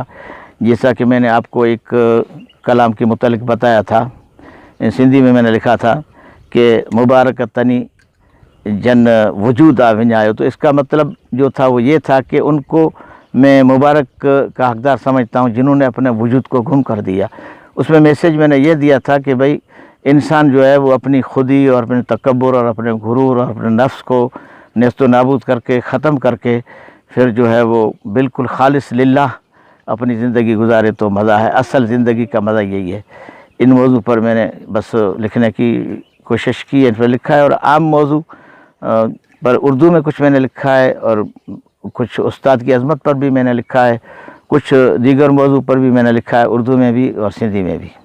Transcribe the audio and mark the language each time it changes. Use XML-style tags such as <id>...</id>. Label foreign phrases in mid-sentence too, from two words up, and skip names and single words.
<ur>جیسا کہ میں نے آپ کو ایک کلام کے متعلق بتایا تھا، سندھی میں نے لکھا تھا کہ</ur> <sd>مبارک تنی جن وجود آ ونجاؤ.</sd> <ur>تو اس کا مطلب جو تھا وہ یہ تھا کہ ان کو میں مبارک کا حقدار سمجھتا ہوں جنہوں نے اپنے وجود کو گم کر دیا. اس میں میسیج میں نے یہ دیا تھا کہ بھائی انسان جو ہے وہ اپنی خودی اور اپنے تکبر اور اپنے غرور اور اپنے نفس کو نیست و نابود کر کے ختم کر کے پھر جو ہے وہ بالکل خالص للہ اپنی زندگی گزارے تو مزہ ہے. اصل زندگی کا مزہ یہی ہے. ان موضوع پر میں نے بس لکھنے کی کوشش کی، ان پر لکھا ہے. اور عام موضوع پر اردو میں کچھ میں نے لکھا ہے، اور کچھ استاد کی عظمت پر بھی میں نے لکھا ہے، کچھ دیگر موضوع پر بھی میں نے لکھا ہے، اردو میں بھی اور سندھی میں بھی.</ur>